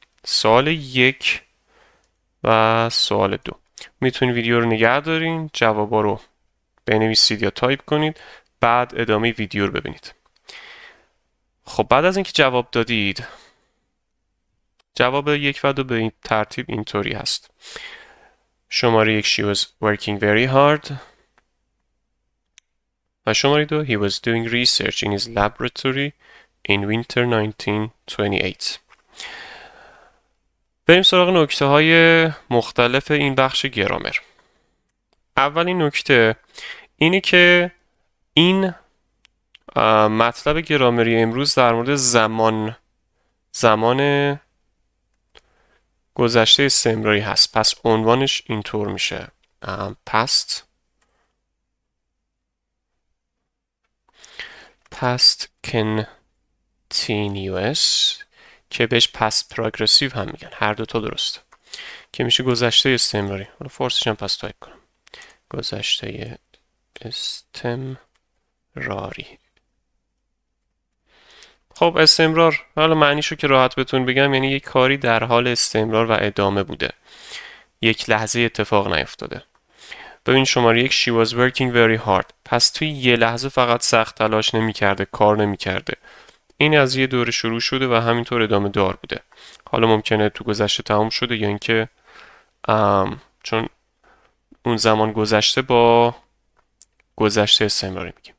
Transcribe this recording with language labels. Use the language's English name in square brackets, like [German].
[Persian] سوال یک و سوال دو. میتونید ویدیو رو نگه دارین، جوابا رو بنویسید یا تایپ کنید، بعد ادامه ویدیو رو ببینید. خب بعد از اینکه جواب دادید، جواب یک و دو به این ترتیب اینطوری هست. شماره یک: [English] She was working very hard. [Persian] و شماره دو: [English] He was doing research in his laboratory in winter 1928. [Persian] بریم سراغ نکته های مختلف این بخش گرامر. اولین نکته اینی که این مطلب گرامری امروز در مورد زمان گذشته استمراری هست. پس عنوانش اینطور میشه: past continuous، که بهش past progressive هم میگن. هر دوتا درسته، که میشه گذشته استمراری. حالا فارسیش هم پس تایپ کنم: گذشته استمراری. خب استمرار، حالا معنیشو که راحت بهتون بگم، یعنی یک کاری در حال استمرار و ادامه بوده، یک لحظه اتفاق نیفتاده. ببین شماره یک: [English] She was working very hard. [Persian] پس توی یه لحظه فقط سخت تلاش نمی‌کرده، کار نمی‌کرده. این از یه دوره شروع شده و همینطور ادامه دار بوده. حالا ممکنه تو گذشته تموم شده یا اینکه چون اون زمان گذشته با گذشته استمراری میگیم.